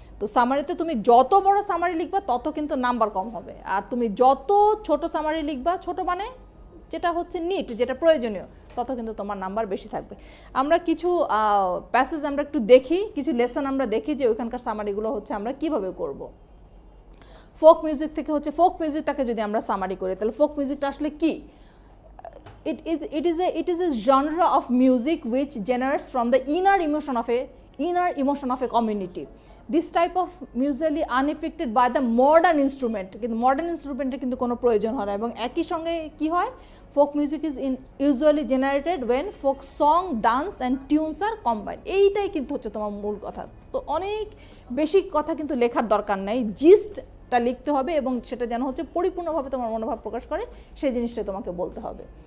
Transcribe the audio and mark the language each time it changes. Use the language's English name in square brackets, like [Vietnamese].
[Bangla] তো সামারিতে তুমি যত বড় সামারি লিখবা তত কিন্তু নাম্বার কম হবে, আর তুমি যত ছোট সামারি লিখবা, ছোট মানে যেটা হচ্ছে নিট, যেটা প্রয়োজনীয়, তত কিন্তু তোমার নাম্বার বেশি থাকবে। আমরা কিছু প্যাসেজ আমরা একটু দেখি, কিছু লেসন আমরা দেখি যে ওইখানকার সামারিগুলো হচ্ছে আমরা কিভাবে করব। ফোক মিউজিক থেকে হচ্ছে, ফোক মিউজিকটাকে যদি আমরা সামারি করি তাহলে ফোক মিউজিকটা আসলে কি? [English] It is a genre of music which generates from the inner emotion of a community. This type of musically unaffected by the modern instrument, [Bangla] কিন্তু মডার্ন ইনস্ট্রুমেন্টের কিন্তু কোনো প্রয়োজন হয় না। এবং একই সঙ্গে কি হয়, [English] Folk music is usually generated when folk song, dance and tunes are combined. [Bangla] এইটাই কিন্তু হচ্ছে তোমার মূল কথা। তো অনেক বেশি কথা কিন্তু লেখার দরকার নেই, জিস্টটা লিখতে হবে এবং সেটা যেন হচ্ছে পরিপূর্ণভাবে তোমার মনোভাব প্রকাশ করে, সেই জিনিসটা তোমাকে বলতে হবে।